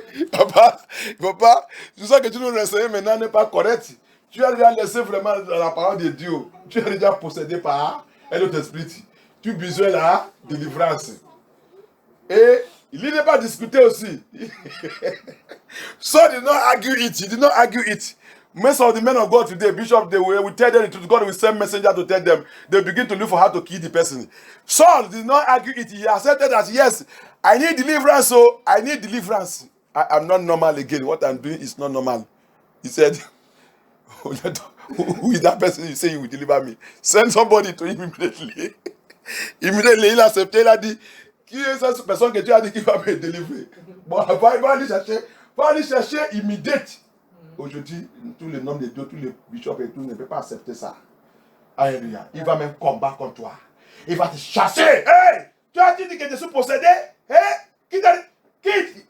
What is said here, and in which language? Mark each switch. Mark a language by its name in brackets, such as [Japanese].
[French] Papa, tout ça que tu nous enseignes maintenant n'est pas correct. Tu as déjà laissé vraiment la parole de Dieu. Tu es déjà possédé par un autre esprit. Tu as besoin de la délivrance. Et il n'est pas discuté aussi. [English] So he did not argue it. Most of the men of God today, Bishop, they will tell them the truth. God will send messenger to tell them. They begin to look for how to kill the person. Saul did not argue it. He accepted that, yes, I need deliverance, so I need deliverance. I'm not normal again. What I'm doing is not normal. He said, who is that person you say you will deliver me? Send somebody to him immediately. [French] Immediately, il a accepté, il a dit, qui est cette personne que tu as dit qui va me délivrer? Bon, va aller chercher immédiate. Aujourd'hui, tous les noms de Dieu, tous les bishops et tout ne peuvent pas accepter ça. Alléluia. Il va même combattre contre toi. Il va te chasser. Hey! Tu as dit que je suis possédé? Hey! Quitte!